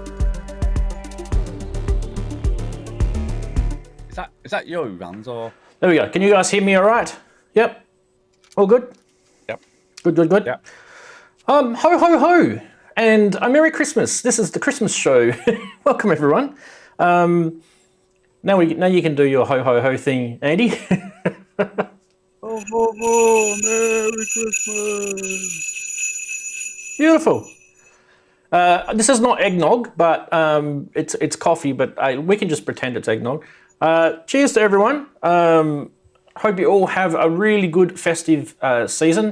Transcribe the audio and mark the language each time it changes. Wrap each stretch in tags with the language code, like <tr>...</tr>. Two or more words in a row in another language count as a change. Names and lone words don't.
<en>Is that you, Rans, or? There we go. Can you guys hear me all right? Yep. All good? Yep. Good. Yep. Ho, ho, ho. And a Merry Christmas. This is the Christmas show. Welcome, everyone. Now you can do your ho, ho, ho thing, Andy. Ho, ho, ho. Merry Christmas. Beautiful. This is not eggnog, but it's coffee, but we can just pretend it's eggnog. Cheers to everyone. Hope you all have a really good festive season.</en>